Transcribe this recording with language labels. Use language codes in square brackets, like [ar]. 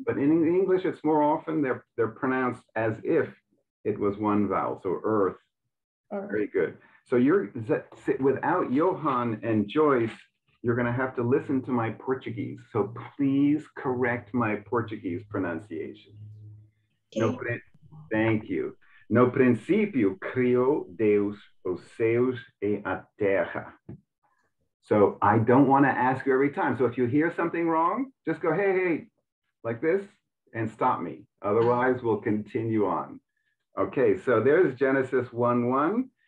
[en] But in English, it's more often they're pronounced as if it was one vowel. So earth. Very good. So you're without Johan and Joyce, you're going to have to listen to my Portuguese. So please correct my Portuguese pronunciation. Okay. Thank you. [pt] No princípio criou Deus os céus e a terra. [en] So I don't want to ask you every time. So if you hear something wrong, just go, hey, like this, and stop me. Otherwise, we'll continue on. Okay, so there's Genesis 1:1.